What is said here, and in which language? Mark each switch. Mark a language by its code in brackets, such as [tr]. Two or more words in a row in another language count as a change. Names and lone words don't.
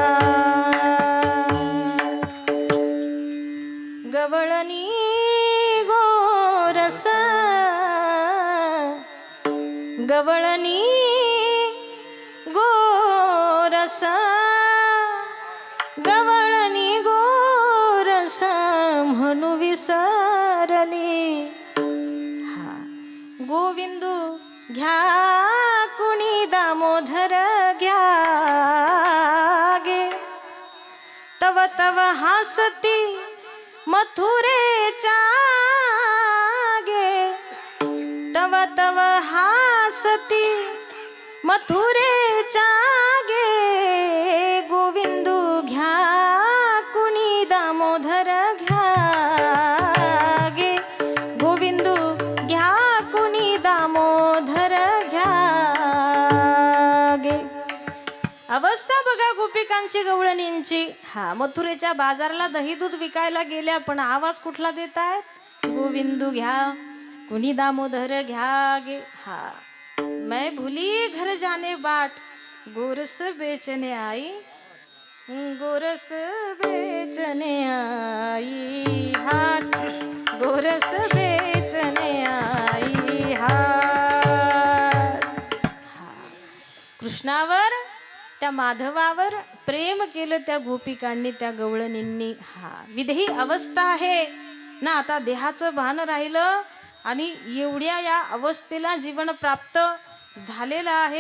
[mr] गवळणी गोरस, गवळणी गोरस, गवळणी गोरस म्हणू विसरली. हा, गोविंदू घ्या कुणी दामोदर घ्या गे, तव तव हासती मथुरेच्या गे, तव तव हासती मथुरेच्या गे, गोविंदू घ्या कुणी दामोदर घ्या गे, गोविंदू घ्या कुणी दामोदर घ्या गे. अवस्था बघा गोपिकांची, गवळणींची. हा, मथुरेच्या बाजारला दही दूध विकायला गेल्या पण आवाज कुठला देत आहेत, गोविंदू घ्या कुणी दामोदर घ्या गे. हा, [hi] मैं भूली घर जाने बाट, गोरस बेचने आई, गोरस बेचने आई हाट, गोरस बेचने आई हाट. [mr] हा, कृष्णावर, त्या माधवावर प्रेम केलं त्या गोपिकांनी, त्या गवळणींनी. हा, विदेही अवस्था आहे ना, आता देहाचं भान राहिलं आणि एवढ्या या अवस्थेला जीवन प्राप्त झालेलं आहे.